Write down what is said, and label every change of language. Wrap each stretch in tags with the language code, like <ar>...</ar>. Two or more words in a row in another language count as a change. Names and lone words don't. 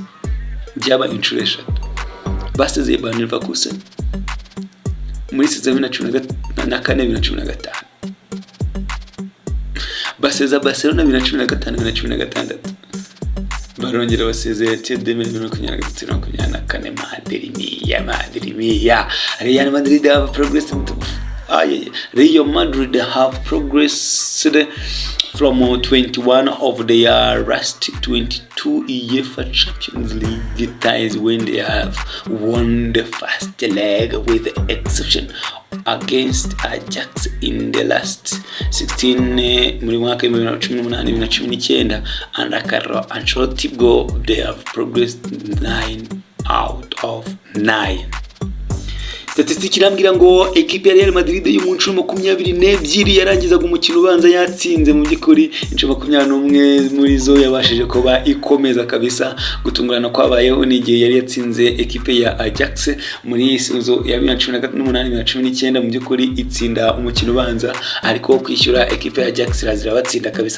<rw>Byaba inshuro 3 basezeye Bayern Leverkusen muri season ya 2014-2015, baseza Barcelona 2015-2016, barongera basezeye TDM 2023-2024.</rw> <en>Madrid Real Madrid have progressed Real Madrid have progressed from 21 of their last 22 UEFA Champions League ties when they have won the first leg, with the exception against Ajax in the last 16</en> <rw>muri mwaka</rw> <en>2018-2019 under Kura Ancelotti they have progressed 9 out of 9.</en> <rw>Statistiki irambwira ngo ekipe ya Real Madrid yo mu ncuro 22 yarangizaga umukino ubanza yatsinze mu byikuri incuro 21 muri zo yabashije kuba ikomeza kabisa. Gutungurana kwabayeho n'igihe yari yatsinze ekipe ya Ajax muri season ya 2018-2019 mu byikuri itsinda umukino ubanza, ariko kwishyura ekipe ya Ajax razira batsinda kabisa.</rw>